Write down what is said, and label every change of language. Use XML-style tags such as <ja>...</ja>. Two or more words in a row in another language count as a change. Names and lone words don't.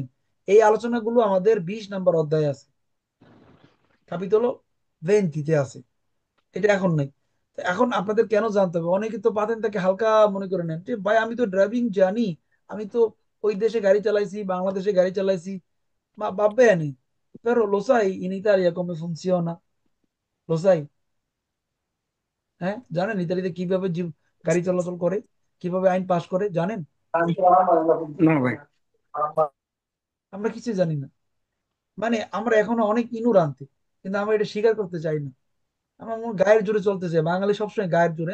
<bn>এই আলোচনাগুলো আমাদের 20 নম্বর অধ্যায়ে আছে, কাপিতলো 20 আছে। এটা এখন নাই। তো এখন আপনাদের কেন জানতে হবে? অনেকে তো পাতেন তাকে হালকা মনে করে নেন যে ভাই আমি তো ড্রাইভিং জানি, আমি তো ওই দেশে গাড়ি চালাইছি, বাংলাদেশে গাড়ি চালাইছি।</bn> <it>Ma va bene, però lo sai in Italia come funziona? Lo sai?</it> <bn>হ্যাঁ, জানেন ইতালিতে কিভাবে গাড়ি চলাচল করে, কিভাবে আইন পাস করে জানেন? না ভাই। আমরা কিছু জানি না। মানে আমরা এখনো অনেক ইনুরান্তি, কিন্তু আমরা এটা স্বীকার করতে চাই না। আমরা মনে হয় গায়ের জোরে চলতে চাই, বাঙালি সবসময় গায়ের জোরে।</bn>